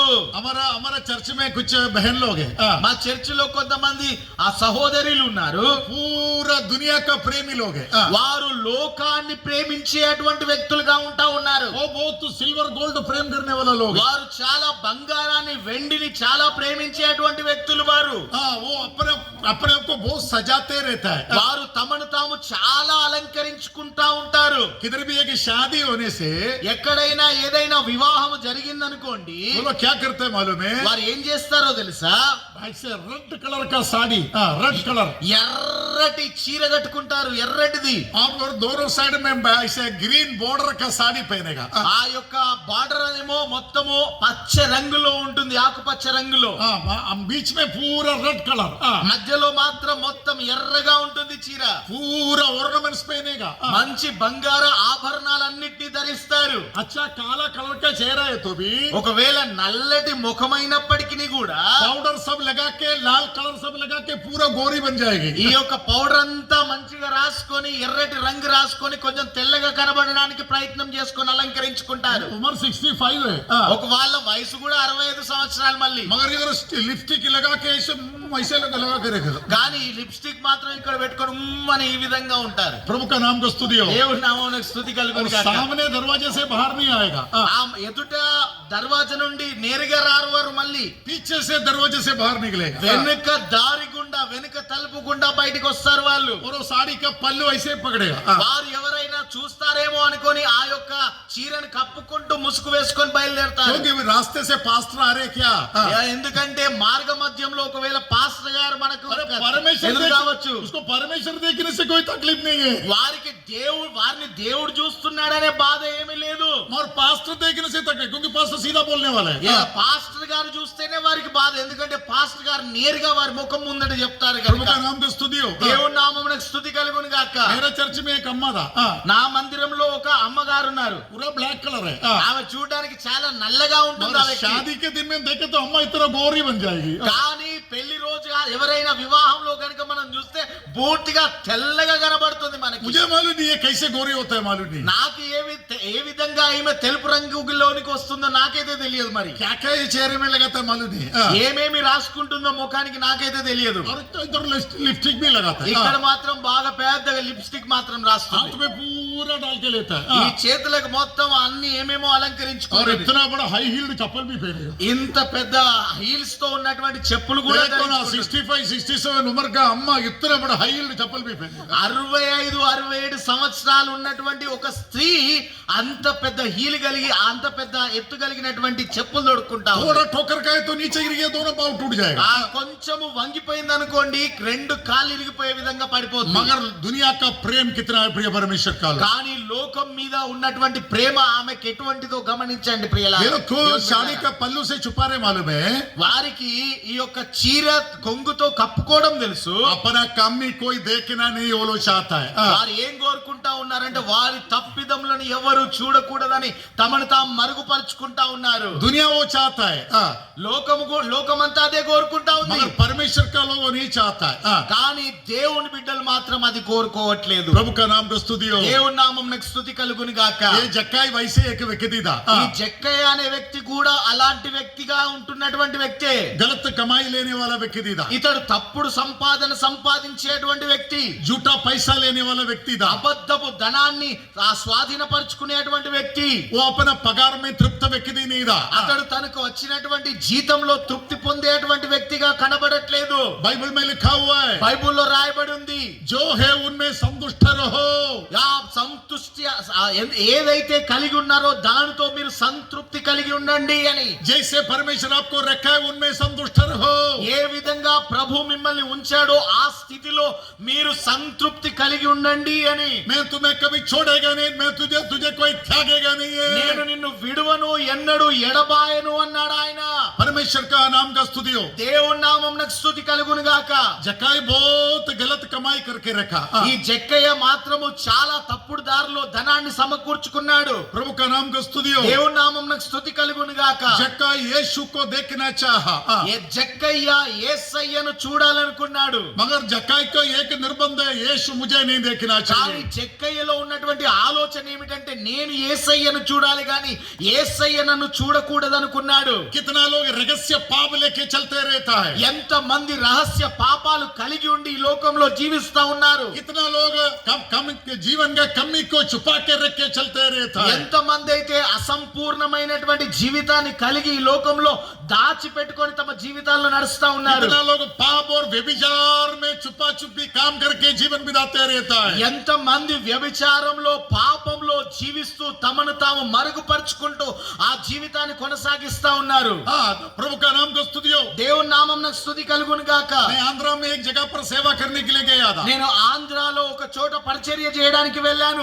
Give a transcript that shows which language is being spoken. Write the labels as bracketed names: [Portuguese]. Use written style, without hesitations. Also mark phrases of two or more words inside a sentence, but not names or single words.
[Hindi] हमारा चर्च में कुछ बहन लोग हैं, [Telugu] మా చర్చిలో కొంతమంది ఆ సహోదరులు ఉన్నారు. [Hindi] पूरा दुनिया का प्रेमी लोग हैं। [Telugu] వారు లోకాన్ని ప్రేమించేటువంటి వ్యక్తులుగా ఉంటా ఉన్నారు. [Hindi] वो बहुत [English] silver gold [Hindi] प्रेम करने वाला लोग हैं। [Telugu] వారు చాలా బంగారాన్ని, వెండిని చాలా ప్రేమించే అలంకరించేటువంటి వ్యక్తులు వారు. [Hindi] वो अपने अपने आप को बहुत सजाते रहता है। [Telugu] వారు తమను తాము చాలా అలంకరించుకుంటా ఉంటారు. [Hindi] किधर भी एक शादी होने से [Telugu] ఎక్కడైనా ఏదైనా వివాహం జరిగిందనుకోండి, [Hindi] वो लोग क्या करते हैं मालूम है? [Telugu] వారు ఏం చేస్తారో తెలుసా? [Hindi] ऐसे [English] red colour [Hindi] का साड़ी, [English] red colour, [Telugu] ఎర్రటి చీర కట్టుకుంటారు, ఎర్రటిది. [Hindi] और दोनों साइड में ऐसे [English] green border [Hindi] का साड़ी पहनेगा। [Telugu] ఆ యొక్క బార్డర్ ఏమో మొత్తము పచ్చ రంగులో ఉంటుంది, ఆకుపచ్చ రంగులో. [Hindi] बीच में पूरा [English] red colour, [Telugu] మధ్యలో మాత్రం మొత్తం ఎర్రగా ఉంటుంది చీర. [Hindi] पूरा ऑर्नामेंट्स पहनेगा। [Telugu] మంచి బంగారు ఆభరణాలన్నిటినీ ధరిస్తారు. [Hindi] अच्छा काला कलर का चेहरा है तो भी [Telugu] ఒకవేళ నల్లటి ముఖమైనప్పటికీ కూడా [Hindi] पाउडर सब लगा के, लाल कलर सब लगा के पूरा गोरी बन जाएगी। [Telugu] ఈ యొక్క పౌడర్ అంతా మంచిగా రాసుకొని, ఎర్రటి రంగు రాసుకొని, కొంచెం తెల్లగా కనబడడానికి ప్రయత్నం చేసుకొని అలంకరించుకుంటారు. [Hindi] उम्र 65 है, [Telugu] ఒక వాళ్ళ వయసు కూడా 65 సంవత్సరాలు. మళ్ళీ [Hindi] मगर इधर लिपस्टिक लगा के ऐसे ऐसे लगा के रखेगा। [Telugu] కానీ ఈ లిప్స్టిక్ మాత్రం ఇక్కడ పెట్టుకొని అని ఈ విధంగా ఉంటారు. [Hindi] प्रभु का नाम का स्तुति हो। [Telugu] దేవుని నామమునకు స్తుతి కలుగును గాక. [Hindi] सामने दरवाजे से बाहर नहीं आएगा, [Telugu] ఆ ఎదుట దర్వాజా నుండి నేరుగా రారు వారు, మళ్ళీ [Hindi] पीछे से दरवाजे से बाहर निकलेगा। [Telugu] వెనుక దారి గుండా, వెనుక తలుపు గుండా బయటికి వస్తారు వాళ్ళు. [Hindi] और वो साड़ी का पल्लू ऐसे पकड़ेगा। [Telugu] వారు ఎవరైనా చూస్తారేమో అనుకొని ఆ యొక్క చీరను కప్పుకుంటూ ముసుగు వేసుకొని బయలుదేరతారు. [Hindi] क्योंकि रास्ते से पास्टर आ रहे क्या? [Telugu] ఎందుకంటే మార్గ మధ్యంలో ఒకవేళ పాస్టర్ గారు మనకు [Hindi] परमेश्वर [Telugu] ఎదురు కావచ్చు. [Hindi] उसको परमेश्वर देखने से कोई तकलीफ नहीं है, [Telugu] వారికి వారిని దేవుడు చూస్తున్నాడనే బాధ ఏమీ లేదు. [Hindi] और पास्टर देखने से तकलीफ, क्योंकि पास्टर सीधा बोलने वाला है। [Telugu] పాస్టర్ గారు చూస్తేనే వారికి బాధ, ఎందుకంటే పాస్టర్ గారు నేరుగా వారి ముఖం ముందట చెప్తారు [Hindi] प्रभु [Telugu] కనుక. [Hindi] का नाम का स्तुति हो। [Telugu] దేవుని నామమునకు స్తుతి కలుగును గాక. [Hindi] मेरे चर्च में एक अम्मा था, [Telugu] నా మందిరంలో ఒక అమ్మగారు ఉన్నారు. [Hindi] पूरा [English] black colour [Hindi] है, [Telugu] ఆమె చూడడానికి చాలా నల్లగా ఉంటుంది. ఆ [Hindi] और [Telugu] వ్యక్తి. [Hindi] शादी के दिन में देखे तो अम्मा इतना गोरी बन जाएगी। [Telugu] కానీ పెళ్లి రోజు ఎవరైనా వివాహంలో కనుక మనం చూస్తే పూర్తిగా తెల్లగా కనబడుతుంది మనకి. [Hindi] मुझे मालूम नहीं है कैसे गोरी होता है, मालूम नहीं। [Telugu] నాకు ఏ విధంగా ఈమె తెలుపు రంగులోనికి వస్తుందో నాకైతే తెలియదు. మరి [Hindi] क्या क्या ये चेहरे में लगाता है मालूम नहीं। [Telugu] ఏమేమి రాసుకుంటుందో ముఖానికి నాకైతే తెలియదు. [Hindi] और इधर लिपस्टिक भी लगाता है, [Telugu] ఇక్కడ మాత్రం బాగా పెద్దగా లిప్స్టిక్ మాత్రం రాస్తుంది. [Hindi] हाथ में पूरा डाल के लेता [Telugu] ఈ [Hindi] है, [Telugu] చేతులకు మొత్తం అన్ని ఏమేమో [Hindi] और [Telugu] అలంకరించుకుంటుంది. [Hindi] इतना बड़ा [English] high heeled [Hindi] चप्पल भी पहनेगा। [Telugu] ఇంత పెద్ద హీల్స్ తో ఉన్నటువంటి చెప్పులు కూడా [Hindi] देखो ना, [Telugu] ధరించుకుంటుంది. [Hindi] 65-67 उम्र का अम्मा इतना बड़ा [English] high heeled [Hindi] चप्पल भी पहनेगा। [Telugu] 65-67 సంవత్సరాలు ఉన్నటువంటి ఒక స్త్రీ అంత పెద్ద హీల్ కలిగి, అంత పెద్ద ఎత్తు కలిగినటువంటి చెప్పులు తొడుక్కుంటా ఉంది. [Hindi] थोड़ा ठोकर खाए तो नीचे गिर गया, दोनों पाँव टूट जाएगा। [Telugu] ఆ కొంచెము వంగిపోయింది అనుకోండి, రెండు కాళ్ళు ఇరిగిపోయే విధంగా పడిపోతుంది. [Hindi] मगर दुनिया का प्रेम कितना है प्रिय परमेश्वर का। [Telugu] కానీ లోకం మీద ఉన్నటువంటి ప్రేమ ఆమెకి ఎటువంటిదో గమనించండి ప్రియులారా. [Hindi] ये लोग को साड़ी का पल्लू से छुपा रहे मालूम है, [Telugu] వారికి ఈ యొక్క చీర కొంగుతో కప్పుకోవడం తెలుసు. [Hindi] अपना कमी कोई देखना नहीं वो लोग चाहता है। [Telugu] వారు ఏం కోరుకుంటా ఉన్నారంటే వారి తప్పిదములను ఎవరు చూడకూడదని తమను తాము మరుగుపరుచుకుంటా ఉన్నారు. [Hindi] दुनिया वो चाहता है, [Telugu] లోకమంతా అదే కోరుకుంటా ఉంది. [Hindi] मगर परमेश्वर का लोग वो नहीं चाहता है। [Telugu] కానీ దేవుని బిడ్డలు మాత్రం అది కోరుకోవట్లేదు. [Hindi] प्रभु का नाम का स्तुति हो। [Telugu] దేవుని నామమునకు స్తుతి కలుగును గాక. [Hindi] ये जक्काई वैसे एक व्यक्ति था, [Telugu] ఈ జక్కయ్య అనే వ్యక్తి కూడా అలాంటి వ్యక్తిగా ఉంటున్నటువంటి వ్యక్తే. [Hindi] गलत कमाई लेने वाला व्यक्ति था, [Telugu] ఇతడు తప్పుడు సంపాదన సంపాదించేటువంటి వ్యక్తి, [Hindi] झूठा पैसा लेने वाला व्यक्ति था। [Telugu] అబద్ధపు ధనాన్ని స్వాధీనపరుచుకునేటువంటి వ్యక్తి. [Hindi] वो अपना पगार में तृप्त व्यक्ति नहीं था। [Telugu] అతడు తనకు వచ్చినటువంటి జీతంలో తృప్తి పొందేటువంటి వ్యక్తిగా కనబడట్లేదు. [Hindi] बाइबल में लिखा हुआ है, [Telugu] బైబిల్లో రాయబడి ఉంది, [Hindi] जो है उनमें संतुष्ट रहो। [Telugu] సంతుష్టి ఏదైతే కలిగి ఉన్నారో దానితో మీరు సంతృప్తి కలిగి ఉండండి అని. [Hindi] जैसे परमेश्वर आपको रखा है उनमें संतुष्ट रहो। [Telugu] ఏ విధంగా ప్రభు మిమ్మల్ని ఉంచాడో ఆ స్థితిలో మీరు సంతృప్తి కలిగి ఉండండి అని. [Hindi] मैं तुम्हें कभी छोड़ेगा नहीं, मैं तुझे कोई त्यागेगा नहीं [Telugu] నేను [Hindi] है। [Telugu] నిన్ను విడువను, ఎన్నడూ ఎడబాయను అన్నాడు ఆయన. [Hindi] परमेश्वर का नाम का स्तुति हो। [Telugu] దేవుని నామమునకు స్తుతి కలుగును గాక. [Hindi] जक्काई बहुत गलत कमाई करके रखा। [Telugu] ఈ జక్కయ్య మాత్రము చాలా తప్పుడు దారిలో ధనాన్ని సమకూర్చుకున్నాడు. [Hindi] प्रभु का नाम का स्तुति हो। [Telugu] దేవుని నామమునకు స్తుతి కలుగును గాక. [Hindi] जक्काई यीशु को देखना चाहा, [Telugu] ఏ జక్కయ్య యేసయ్యను చూడాలనుకున్నాడు. [Hindi] मगर जक्काई को एक निर्बंध है, यीशु मुझे नहीं देखना [Telugu] కానీ [Hindi] चाहिए। [Telugu] జక్కయ్యలో ఉన్నటువంటి ఆలోచన ఏమిటంటే నేను యేసయ్యను చూడాలి గాని యేసయ్య నన్ను చూడకూడదనుకున్నాడు. [Hindi] कितना लोग रहस्य पाप लेके चलते रहता है, [Telugu] ఎంత మంది రహస్య పాపాలు కలిగి ఉండి ఈ లోకంలో జీవిస్తా ఉన్నారు. [Hindi] कितना लोग कम जीवन का कमी को छुपा के रख के चलते रहता है। [Telugu] ఎంత మంది అయితే అసంపూర్ణమైనటువంటి జీవితాన్ని కలిగి ఈ లోకంలో దాచిపెట్టుకొని తమ జీవితాన్ని జీవితాల్లో నడుస్తా ఉన్నారు. [Hindi] कितना लोग पाप और व्यभिचार में छुपा छुपी काम करके जीवन बिताते रहता है. [Telugu] ఎంత మంది వ్యభిచారంలో పాపంలో జీవిస్తూ తమను తాము మరుగుపరుచుకుంటూ ఆ జీవితాన్ని కొనసాగిస్తా ఉన్నారు. [Hindi] हाँ, प्रभु का नाम को स्तुति हो. [Telugu] దేవుని నామమునకు స్తుతి కలుగును గాక. [Hindi] मैं आंध्रा में एक जगह पर सेवा करने के लिए गया था. [Telugu] నేను ఆంధ్రాలో ఒక చోట పరిచర్య చేయడానికి వెళ్ళాను.